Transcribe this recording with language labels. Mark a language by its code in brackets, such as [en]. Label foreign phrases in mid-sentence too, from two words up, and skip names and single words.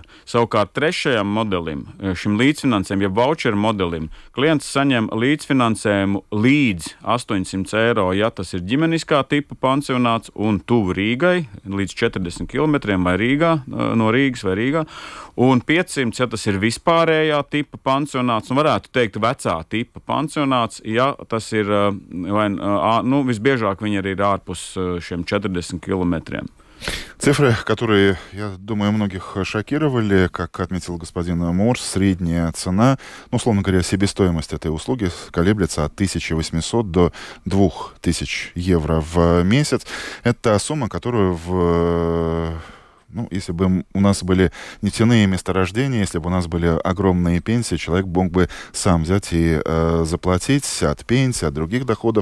[lv] Savukārt trešajam modelim, šim līdzfinansējumam, ja voucher modelim, klients saņem līdzfinansējumu līdz 800 eiro, ja tas ir ģimeniskā tipa pansionāts un tuvu Rīgai, līdz 40 km vai Rīgā, no Rīgas vai Rīgā, un 500, ja tas ir vispārējā tipa pansionāts, un varētu teikt vecā tipa pansionāts, ja tas ir, visbiežāk viņi arī ir ārpus šiem 40 kilometriem. [ru] Цифры, которые, я думаю, многих шокировали, как отметил господин Морс, средняя цена, условно говоря, себестоимость этой услуги колеблется от 1800 до 2000 евро в месяц. Это сумма, которую если бы у нас были нефтяные месторождения, если бы у нас были огромные пенсии, человек мог бы сам взять и заплатить от пенсии, от других доходов.